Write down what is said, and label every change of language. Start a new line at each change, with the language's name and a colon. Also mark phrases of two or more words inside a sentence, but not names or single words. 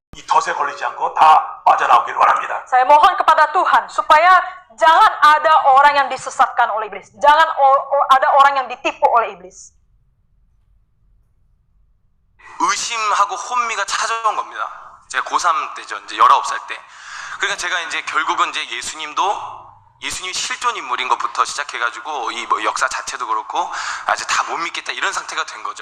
Korean: 덫에 걸리지 않고 다 빠져나오길 원합니다.
Indonesian: Saya mohon kepada Tuhan supaya jangan ada orang yang disesatkan oleh iblis. Jangan ada orang yang ditipu oleh iblis.
Korean: 의심하고 혼미가 찾아온 겁니다. 제가 고3 때죠. 이제 19살 때. 그러니까 제가 이제 결국은 이제 예수님이 실존 인물인 것부터 시작해가지고 이 뭐 역사 자체도 그렇고 아직 다 못 믿겠다 이런 상태가 된 거죠.